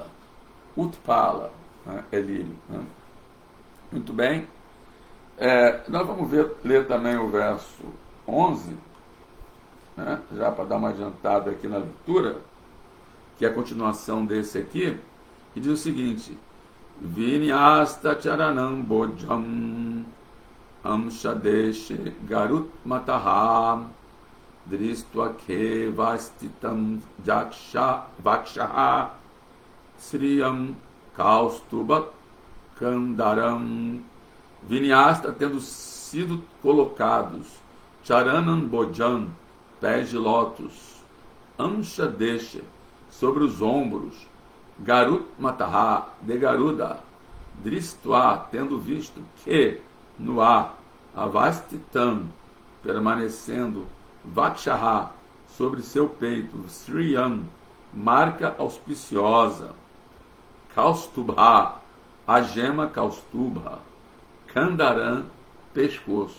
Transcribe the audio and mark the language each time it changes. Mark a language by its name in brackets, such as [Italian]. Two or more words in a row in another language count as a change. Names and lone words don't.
[Portuguese] Utpala, né? É lírio, né? Muito bem. Nós vamos ler também o verso 11, né? Já para dar uma adiantada aqui na leitura, que é a continuação desse aqui, que diz o seguinte: [Sanskrit] विन्यस्त चरणम् भोजम् अंसदेशे गरुत् मतः दृष्ट्वा के वस्थितम् वक्षः श्रियम् कौस्तुभात् कन्धरम्. [Portuguese] Vinyasta, tendo sido colocados, [Sanskrit] चरणम् भोजम्, [Portuguese] pés de lótus, amshadeshe, sobre os ombros, [Sanskrit] गरुत् मतः, [Portuguese] de Garuda, Dristva, tendo visto que no ar, Avastitam, permanecendo, Vakshaha, sobre seu peito, Sriyam, marca auspiciosa, Kaustubha, a gema Kaustubha, Kandaram, pescoço.